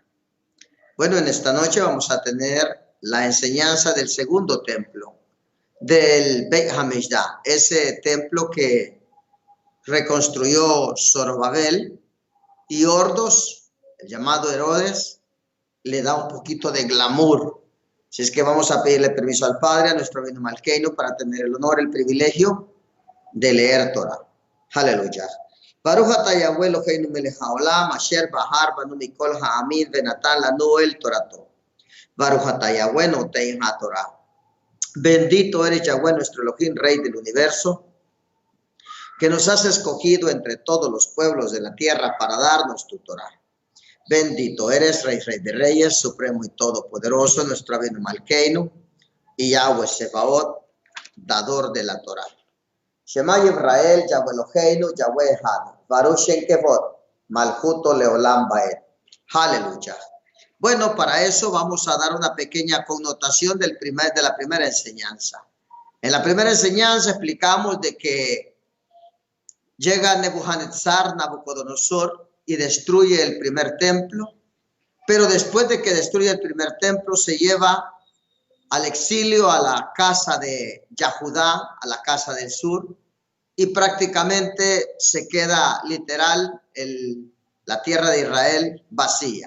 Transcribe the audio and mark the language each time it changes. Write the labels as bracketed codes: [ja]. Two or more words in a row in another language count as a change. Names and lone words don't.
[es] Bueno, en esta noche vamos a tener la enseñanza del segundo templo, del [he] בית המקדש, [es] ese templo que reconstruyó Zorobabel y Ordos, el llamado Herodes, le da un poquito de glamour. Si es que vamos a pedirle permiso al Padre, a nuestro [he] אבינו מלכנו, [es] para tener el honor, el privilegio de leer Torah. Aleluya. [he] ברוך אתה יהוה אלהינו מלך העולם אשר בחר בנו מכל העמים ונתן לנו את תורתו. ברוך אתה יהוה נותן התורה. [es] Bendito eres Yahweh, nuestro Elohim, Rey del universo, que nos has escogido entre todos los pueblos de la tierra para darnos tu Torah. Bendito eres, Rey de Reyes, Supremo y Todopoderoso, nuestro [he] אבינו מלכנו, [es] y Yahweh Sebaot, dador de la Torah. [he] שמע ישראל יהוה אלהינו יהוה אחד ברוך שם כבוד מלכותו לעולם ועד. [es] Aleluya. Bueno, para eso vamos a dar una pequeña connotación de la primera enseñanza. En la primera enseñanza explicamos de que llega Nabucodonosor y destruye el primer templo, pero después de que destruye el primer templo se lleva al exilio a la casa de Yahudá, a la casa del sur, y prácticamente se queda literal la tierra de Israel vacía.